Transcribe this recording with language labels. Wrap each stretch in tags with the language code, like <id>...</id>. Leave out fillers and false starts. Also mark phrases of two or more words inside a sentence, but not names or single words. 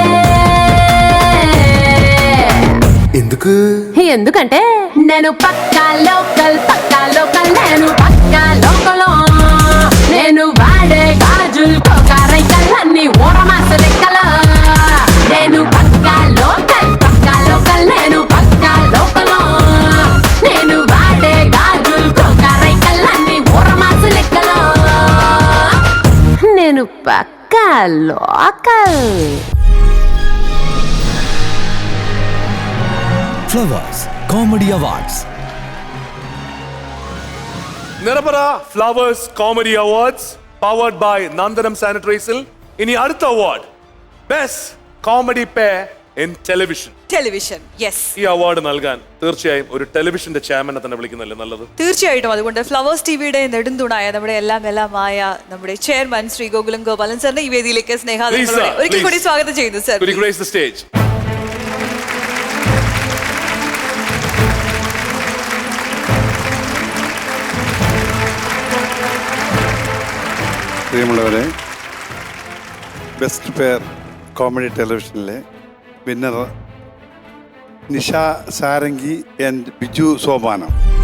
<te>ఎందుకంటే నేను పక్కా లోకల్ నేను పక్కా లోకల్ నేను వాడే గాజులు కోకారైకల్లన్నీ ఓరమాస లెక్కల నేను పక్కా లోకల్ నేను పక్కా లోకల్ నేను వాడే గాజులు కోకారైకల్లన్నీ ఓరమాస లెక్కల నేను పక్కా లోకల్.</te> <ml>ഫ്ലവേഴ്സ് കോമഡി അവാർഡ്സ് നിറപറ ഫ്ലവേഴ്സ് കോമഡി അവാർഡ്സ്</ml> <en>powered by</en> <ml>നന്ദനം സാനിറ്ററീസിൽ ഇനി അടുത്ത അവാർഡ്</ml> <en>best comedy pair in television. television, yes.</en> <ml>ഈ അവാർഡ് നൽകാൻ തീർച്ചയായും ഒരു ടെലിവിഷന്റെ ചെയർമാനെ തന്നെ വിളിക്കുന്നല്ലേ നല്ലത്? തീർച്ചയായിട്ടും. അതുകൊണ്ട് ഫ്ലവേഴ്സ് ടിവിയുടെ നെടുന്തുണായ നമ്മുടെ എല്ലാമായ നമ്മുടെ ചെയർമാൻ ശ്രീ ഗോകുലം ഗോപാലൻ സാറിനെ ഈ വേദിയിലേക്ക് സ്നേഹാദരങ്ങളോടെ ഒരിക്കൽ കൂടി സ്വാഗതം ചെയ്യുന്നു സർ.</ml> <en>Could you grace the stage?</en> <ml>പ്രിയമുള്ളവരെ,</ml> <en>best pair comedy</en> <ml>ടെലിവിഷനിലെ വിന്നർ നിഷ സാരംഗി ആൻഡ് ബിജു സോപാനം.</ml>